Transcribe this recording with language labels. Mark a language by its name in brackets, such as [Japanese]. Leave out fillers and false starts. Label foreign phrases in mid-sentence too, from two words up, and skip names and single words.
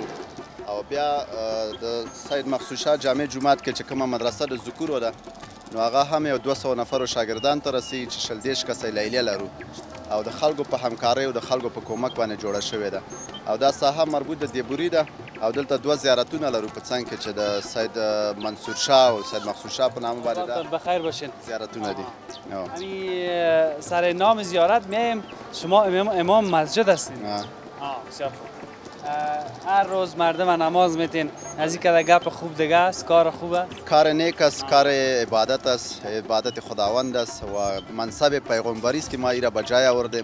[Pashto] او بیا د سید مقصود شاه جامع جومات کې چې کومه مدرسه د ذکورو ده نو هغه هم یو 200 نفرو شاګردان ته رسي چې شل دیش کسې لیلیه لرو او د خلکو په همکارۍ او د خلکو په کومک باندې جوړه شوې ده. او دا ساحه مربوط د دیبوري ده او دلته دوه زیارتونه لرو په څنګ کې چې د سید منصور شاه او سید مقصود شاه په نامه باندې ده [Persian] بخیر باشین. [Pashto] زیارتونه دي. [Persian] یعنی سر نام زیارت میایم، شما امام مسجد هستین. بسیار خوب. هر روز مردم نماز میتین، از این که گپ خوب دیگه است، کار خوبه؟ کار نیک است، کار عبادت است، عبادت خداوند است و منصب پیغمبری است که ما ایرا به جای آوردیم.